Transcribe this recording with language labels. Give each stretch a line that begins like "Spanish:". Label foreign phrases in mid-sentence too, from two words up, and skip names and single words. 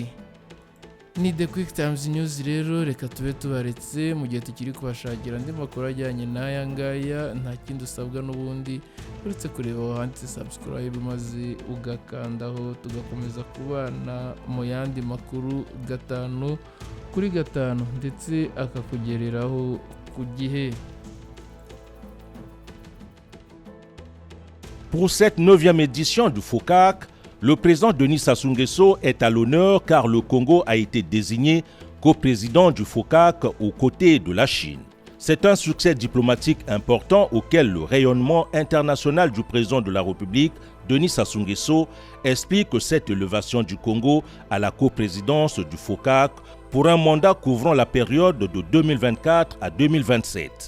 Kinyarwanda: Ni The QuickTimes News rero, reka tube tubaretse mu gihe tukiri kubashakira andi makuru ajyanye n'aya ngaya. Nta kindi usabwa n'ubundi uretse kureba aho handitse subscribe maze ugakandaho, tugakomeza kubana mu yandi makuru 5 kuri 5 ndetse akakugereraho ku gihe.
French: Pour cette 9e édition du FOCAC, le président Denis Sassou Nguesso est à l'honneur car le Congo a été désigné co-président du FOCAC aux côtés de la Chine. C'est un succès diplomatique important auquel le rayonnement international du président de la République, Denis Sassou Nguesso, explique cette élévation du Congo à la coprésidence du FOCAC pour un mandat couvrant la période de 2024 à 2027.